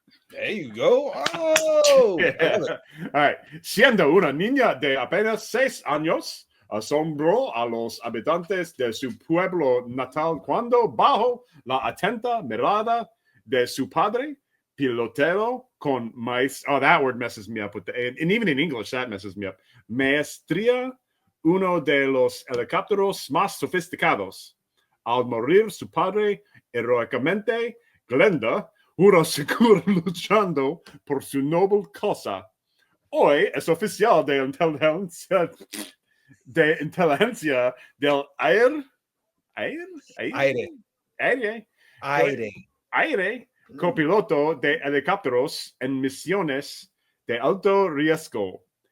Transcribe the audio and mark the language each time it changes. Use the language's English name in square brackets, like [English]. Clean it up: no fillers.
[English] There you go. Oh, yeah. All right. [Spanish] Siendo una niña de apenas 6 años, asombró a los habitantes de su pueblo natal cuando, bajo la atenta mirada de su padre, pilotero con maestría. [English] Oh, that word messes me up with the and even in English that messes me up. [Spanish] Maestría, uno de los helicópteros más sofisticados. Al morir su padre, heroicamente, Glenda juró seguir luchando por su noble causa. Hoy es oficial de inteligencia del aire, copiloto de helicópteros en misiones de alto riesgo.